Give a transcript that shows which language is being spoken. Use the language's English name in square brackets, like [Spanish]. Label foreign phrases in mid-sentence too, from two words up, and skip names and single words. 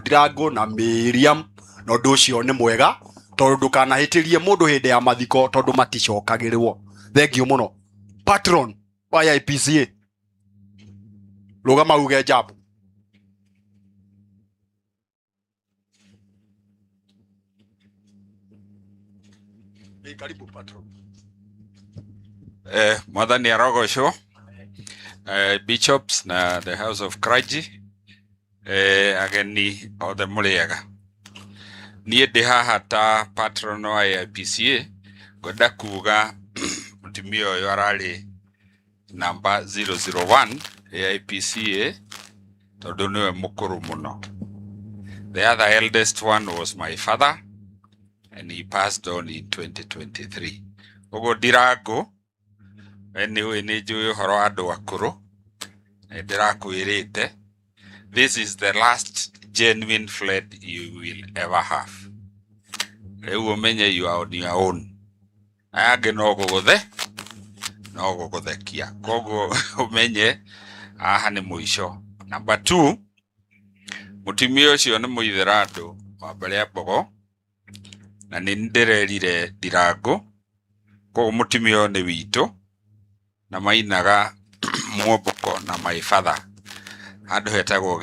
[Kikuyu] Ndirango na Miriam na ũndũ ũcio nĩ mwega tondũ ndũkanahĩtĩrie mũndũ hĩndĩ ya mathiko tondũ maticokagĩrĩrwo thengio mũno patron wa IPCA rũgama uge [Swahili] jambo karibu [Kikuyu] patron Mwathani arogocwo bishops na [English] the house of clergy [Kikuyu] ageni othe mũrĩega niĩ ndĩ haha ta patron wa IPCA ngwenda kuga mũtumia ũyũ ararĩ number 001 IPCA tondũ nĩwe mũkũrũ mũno the [English] other eldest one was my father and he passed on in 2023 [Kikuyu] ũguo Ndirango [English] anyway [Kikuyu] nĩ njũĩ ũhoro wa andũ akũrũ ndĩrakwĩrĩte [English] this is the last genuine friend you will ever have [Kikuyu] rĩu ũmenye [English] you are on your own [Kikuyu] aya angĩ no gũgũthekia koguo ũmenye aha nĩ mũico number 2 mũtumia ũcio nĩ mũithĩra wa mbere mbogo na nĩ ndĩrerire Ndirango koguo mũtumia ũyũ nĩ witũ na mainaga Mwamboko na [English] my father [Kikuyu] handũ hetagwo